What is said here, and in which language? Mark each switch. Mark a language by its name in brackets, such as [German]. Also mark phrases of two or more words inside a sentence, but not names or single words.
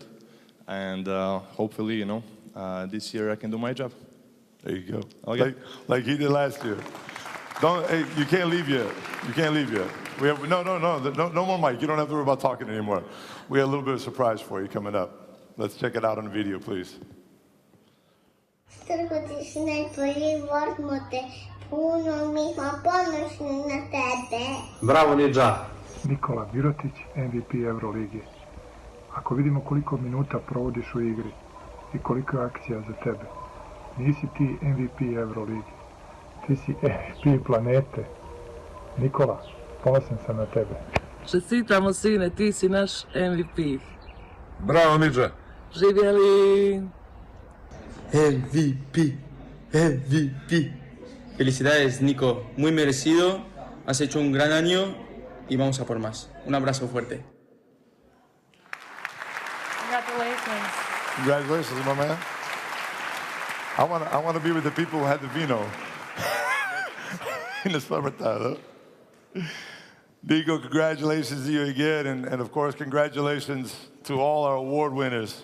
[English] And hopefully, this year I can do my job. There you go. Okay. Like he did last year. Hey, you can't leave yet. You can't leave yet. We have no more mic. You don't have to worry about talking anymore. We have a little bit of a surprise for you coming up. Let's check it out on video, please. [Serbian] Bravo, Nidža. Nikola Virotić, MVP EuroLeague. Ako vidimo koliko minuta provodiš u igri i koliko je akcija za tebe, nisi ti MVP EuroLeague. Ti si MVP planete. Nikola, ponosan sam na tebe. Čestitamo, sine, ti si naš MVP. Bravo, Nidža. Živjeli! MVP. [Spanish] Felicidades, Nico. Muy merecido. Has hecho un gran año y vamos a por más. Un abrazo fuerte. [English] Congratulations. Congratulations, my man. I want to be with the people who had the vino in the summertime. Huh? Nico, congratulations to you again, and of course, congratulations to all our award winners.